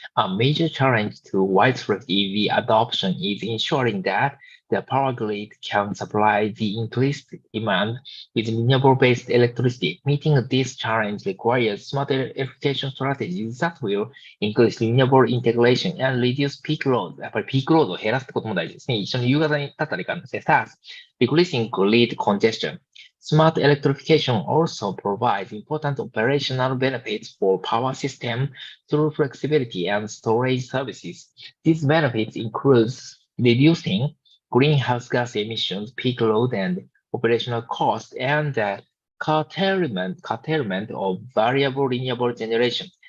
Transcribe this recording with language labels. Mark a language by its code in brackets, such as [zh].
[en] A major challenge to widespread EV adoption is ensuring that the power grid can supply the increased demand with renewable-based electricity. Meeting this challenge requires smart electrification strategies that will increase renewable integration and reduce peak load. [ja] やっぱりピークロードを減らすってことも大事ですね。一緒に夕方に立ったらいかんですね。 [en] Thus, decreasing grid congestion. Smart electrification also provides important operational benefits for power system through flexibility and storage services. These benefits include reducing greenhouse gas emissions, peak load, and operational costs, and the curtailment of variable renewable generation.